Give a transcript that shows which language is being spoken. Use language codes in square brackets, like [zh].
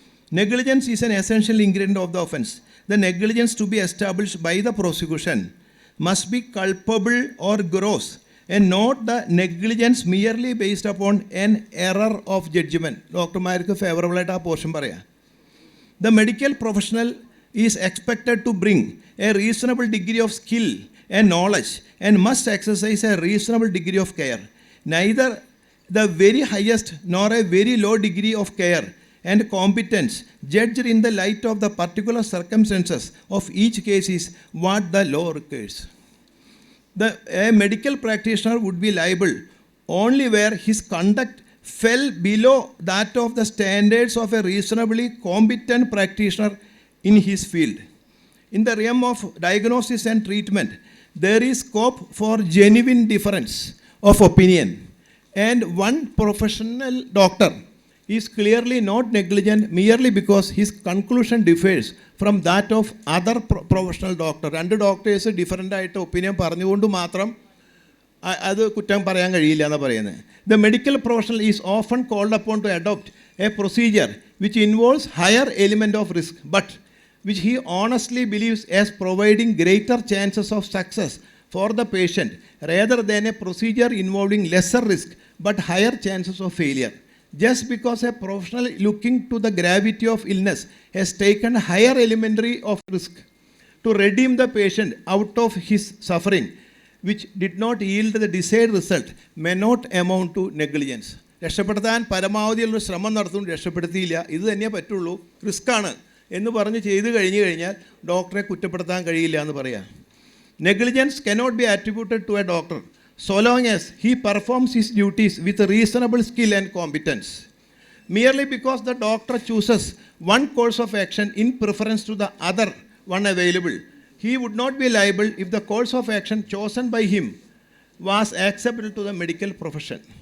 [en] Negligence is an essential ingredient of the offense. The negligence to be established by the prosecution must be culpable or gross, and not the negligence merely based upon an error of judgment. [ml] ഡോക്ടർമാർക്ക് favourable ആയിട്ട് ആ portion പറയാം. [en] The medical professional is expected to bring a reasonable degree of skill and knowledge and must exercise a reasonable degree of care. Neither the very highest nor a very low degree of care and competence judged in the light of the particular circumstances of each case is what the law requires. A medical practitioner would be liable only where his conduct fell below that of the standards of a reasonably competent practitioner in his field. In the realm of diagnosis and treatment, there is scope for genuine difference of opinion, and one professional doctor is clearly not negligent merely because his conclusion differs from that of other professional doctor. [ml] രണ്ട് doctors different ആയിട്ട് opinion പറഞ്ഞുകൊണ്ട് മാത്രം അത് കുറ്റം പറയാൻ കഴിയില്ല എന്നാണ് പറയുന്നത്. [en] The medical professional is often called upon to adopt a procedure which involves higher element of risk, but which he honestly believes as providing greater chances of success for the patient rather than a procedure involving lesser risk but higher chances of failure. Just because a professional looking to the gravity of illness has taken higher elementary of risk to redeem the patient out of his suffering, which did not yield the desired result, may not amount to negligence. [ml] രക്ഷപ്പെടുത്താൻ പരമാവധിയുള്ളൊരു ശ്രമം നടത്തും, രക്ഷപ്പെടുത്തിയില്ല, ഇത് തന്നെയേ പറ്റുള്ളൂ, റിസ്ക്കാണ് എന്ന് പറഞ്ഞ് ചെയ്തു കഴിഞ്ഞാൽ ഡോക്ടറെ കുറ്റപ്പെടുത്താൻ കഴിയില്ല എന്ന് പറയാം. [en] Negligence cannot be attributed to a doctor so long as he performs his duties with reasonable skill and competence. Merely because the doctor chooses one course of action in preference to the other one available, he would not be liable if the course of action chosen by him was acceptable to the medical profession.